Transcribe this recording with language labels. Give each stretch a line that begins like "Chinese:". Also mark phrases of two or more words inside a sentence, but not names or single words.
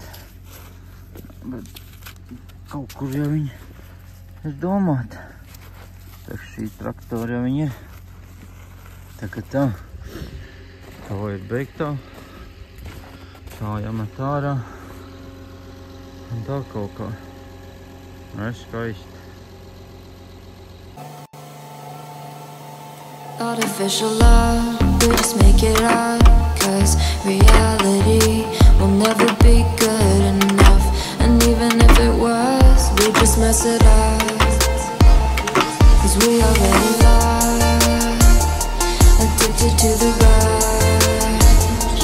Latvian: Bet kaut kur jau viņi ir domāti. Tā šī traktora jau viņi ir. Tā kā tā. Tā ir beigtā. Tā jāmet ārā. Un tā kaut kā. Skaisti.
English: Artificial love, we just make it up, 'cause reality will never be good enough. And even if it was, we just mess it up, 'cause we already lost, addicted to the rush.